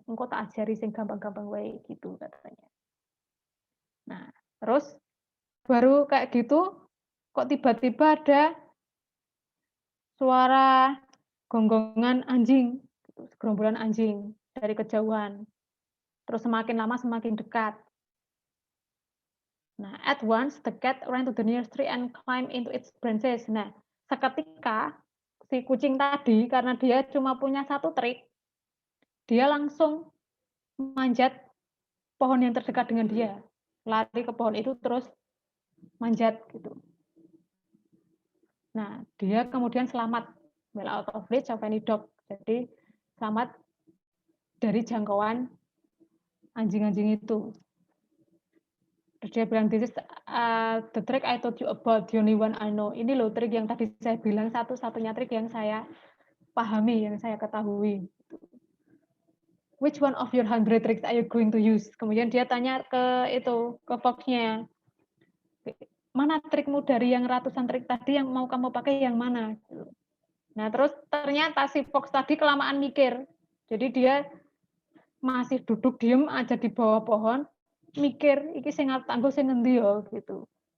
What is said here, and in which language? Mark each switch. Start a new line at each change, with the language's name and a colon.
Javanese: Engko tak ajari sing gampang-gampang wae
Indonesian: gitu katanya. Nah, terus baru kayak gitu, kok tiba-tiba ada suara gonggongan anjing, gitu, segerombolan anjing dari kejauhan. Terus semakin lama semakin dekat.
English: Nah, at once the cat ran to the nearest tree and climbed into its branches.
Indonesian: Nah, seketika si kucing tadi karena dia cuma punya satu trik, dia langsung manjat pohon yang terdekat dengan dia. Lari ke pohon itu terus manjat gitu. Nah, dia kemudian selamat,
English: well out of reach of any dog.
Indonesian: Jadi selamat dari jangkauan anjing-anjing itu. Terus dia bilang,
English: "This is the trick I told you about, the only one I know."
Indonesian: Ini loh trik yang tadi saya bilang, satu-satunya trik yang saya pahami, yang saya ketahui.
English: "Which one of your 100 tricks are you going to use?"
Indonesian: Kemudian dia tanya ke Fox-nya, "Mana trikmu dari yang ratusan trik tadi yang mau kamu pakai yang mana?" Nah, terus ternyata si Fox tadi kelamaan mikir. Jadi dia masih duduk diem aja di bawah pohon, mikir,
Javanese: iki sing tanggo sing ngendi ya
Indonesian: gitu.